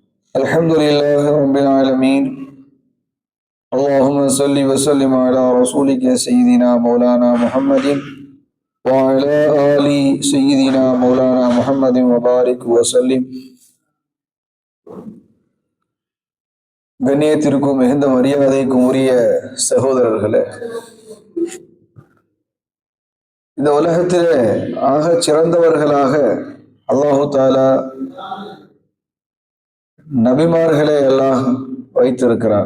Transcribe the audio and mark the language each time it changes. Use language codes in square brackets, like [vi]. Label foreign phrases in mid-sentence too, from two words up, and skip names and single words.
[ar] الحمد لله رب العالمين. اللهم صل وسلم على رسولك سيدنا مولانا محمد وعلى آل سيدنا مولانا محمد وبارك وسلم. [ta] கண்ணியத்திற்கும் மிகுந்த மரியாதைக்கும் உரிய சகோதரர்களே, இந்த உலகத்திலே ஆக சிறந்தவர்களாக அல்லாஹு தாலா நபிமார்களை எல்லாம் வைத்திருக்கிறார்.